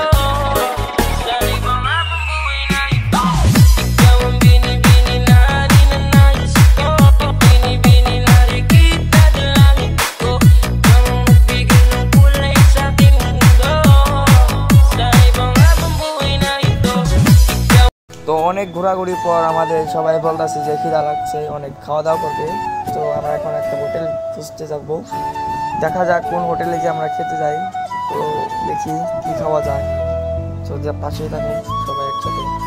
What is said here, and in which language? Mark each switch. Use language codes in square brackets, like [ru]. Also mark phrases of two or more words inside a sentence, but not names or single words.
[tl] Sa ibang habang buhay na ito, ikaw ang binibini na ninanais ko. Binibini na rikit na dalangin ko. Ikaw ang nagbigay ng kulay sa aking mundo. Sa ibang habang buhay na ito, [bn] তো অনেক ঘোরাঘুরির পর আমাদের সবাই বলতেছে যে খিদা লাগছে, অনেক খাওয়া দাওয়া করবে। তো আমরা এখন একটা হোটেল খুঁজতে যাবো, দেখা যাক কোন হোটেলে যে আমরা খেতে যাই। তো দেখি কি খাওয়া যায়। তো যে পাশেই থাকুন সবাই একসাথে।